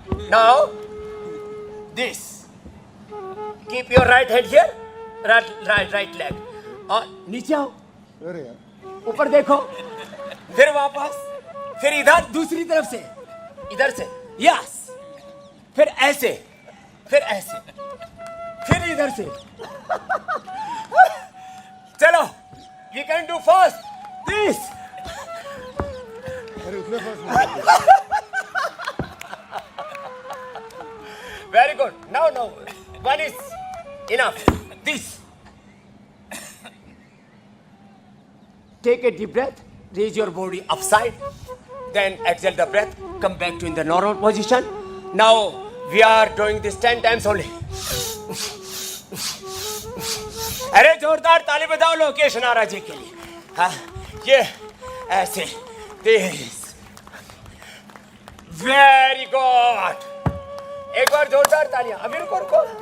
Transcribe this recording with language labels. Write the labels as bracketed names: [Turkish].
[English] Now, this। Keep your right hand here, right leg। [Hindi] और नीचे आओ, ऊपर देखो, फिर वापस, फिर इधर दूसरी तरफ से, इधर से, यस, फिर ऐसे, फिर ऐसे, फिर इधर से। चलो, [English] you can do first this। Very good। Now, one is enough। This। Take a deep breath, raise your body upside, then exhale the breath, come back to in the normal position। Now we are doing this 10 times only। [Hindi] अरे जोरदार ताली बजाओ लोकेश नारा जी के लिए। हाँ, ये ऐसे, this। [English] Very good। [Hindi] एक बार जोरदार तालियां। अभी रुको।